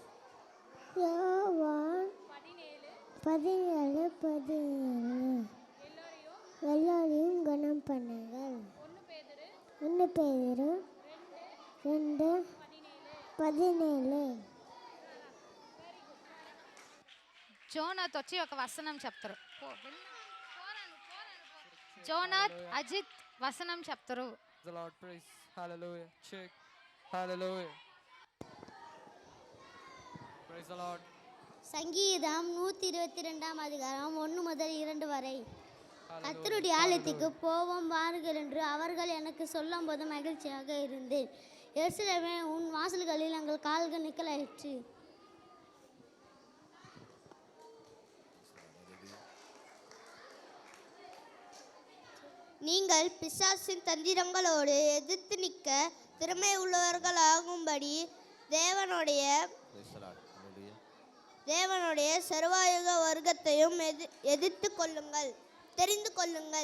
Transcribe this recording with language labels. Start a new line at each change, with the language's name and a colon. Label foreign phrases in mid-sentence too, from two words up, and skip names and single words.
Tamil: யோவான் 17:17 எல்லாரையும் கனம் பண்ணுங்கள். 1 பேதுரு 2:17
Telugu: జోనాథ్ వచ్చి ఒక వసనం చెప్తారు. జోనాథ్ అజిత్ వసనం చెప్తారు.
English: The Lord, praise, hallelujah, check, hallelujah, praise the Lord.
Tamil: சங்கீதம் 122 அதிகாரம் 1 முதல் 2 வரை. கர்த்தருடைய ஆலயத்துக்கு போவோம் வாருங்கள் என்று அவர்கள் எனக்கு சொல்லும் போது மகிழ்ச்சியாக இருந்தேன். எருசலேமே, உன் வாசல்களில் எங்கள் கால்கள் நிற்கலாயிற்று. நீங்கள் பிசாசின் தந்திரங்களோடு எதிர்த்து நிற்க திறமை உள்ளவர்களாகும்படி தேவனுடைய சர்வாயுக வர்க்கத்தையும் எதிர்த்து கொள்ளுங்கள், தெரிந்து கொள்ளுங்கள்.